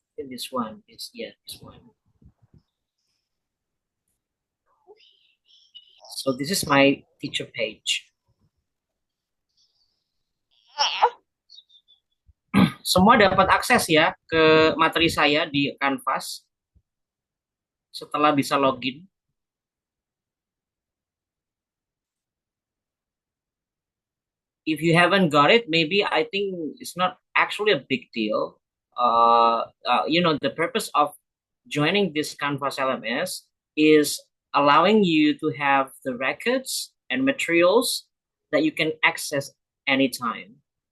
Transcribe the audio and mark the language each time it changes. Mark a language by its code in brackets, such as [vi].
[en] This one is, yeah, this one. So this is my teacher page. [id] Semua dapat akses ya ke materi saya di Canvas setelah bisa login. [en] If you haven't got it, maybe I think it's not actually a big deal. The purpose of joining this Canvas LMS is allowing you to have the records and materials that you can access anytime.